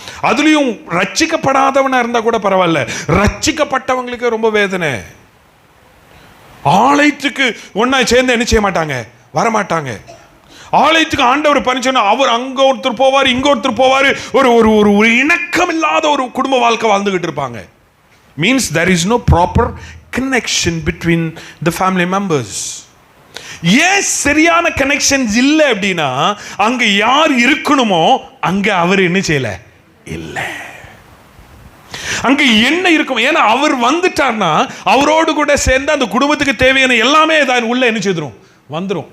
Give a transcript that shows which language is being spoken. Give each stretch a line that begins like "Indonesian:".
Tamil: அதுலயும் ரட்சிக்கப்படாதவனா இருந்தா கூட பரவாயில்ல, ரட்சிக்கப்பட்டவங்களுக்கு ரொம்ப வேதனை. ஆலயத்துக்கு ஒன்னா சேர்ந்து என்ன செய்ய மாட்டாங்க, வரமாட்டாங்க. ஆலயத்துக்கு ஆண்டவர் பரிச்சோன்னா அவர் அங்க ஒருத்தர் போவார், இங்க ஒருத்தர் போவார். ஒரு ஒரு ஒரு இணக்கம் இல்லாத ஒரு குடும்ப வாழ்க்கை வாழ்ந்துகிட்டு இருப்பாங்க.
English: Means there is no proper connection between the family members.
Tamil: ஏன் சரியான கனெக்ஷன்ஸ் இல்லை அப்படின்னா, அங்க யார் இருக்கணுமோ அங்க அவர் என்ன செய்யல இல்லை. அங்க என்ன இருக்கும்? ஏன்னா அவர் வந்துட்டார்னா அவரோடு கூட சேர்ந்து அந்த குடும்பத்துக்கு தேவையான எல்லாமே உள்ள என்ன செய்துரும், வந்துடும்.